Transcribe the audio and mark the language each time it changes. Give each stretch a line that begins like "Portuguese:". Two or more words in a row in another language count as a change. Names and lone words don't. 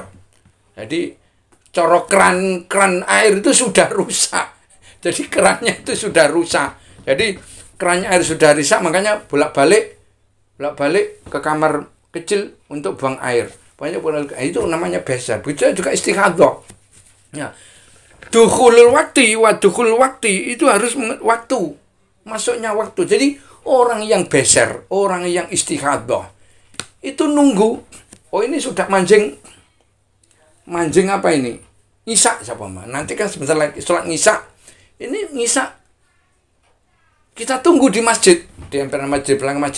Indonesian: Jadi corok keran air itu sudah rusak. Jadi kerannya itu sudah rusak. Jadi kerannya air sudah rusak, makanya bolak-balik ke kamar kecil untuk buang air. Itu namanya beser. Begitu juga istighadah. Ya.
Arabic: دخول الوقت ودخول الوقت itu harus waktu.
Indonesian: Masuknya waktu. Jadi orang yang beser, orang yang istighadah itu nunggu. Oh, ini sudah mancing apa ini? Ngisa siapa mah? Nanti kan sebentar lagi sholat ngisa. Ini ngisa kita tunggu di masjid, di emperan masjid, belakang masjid.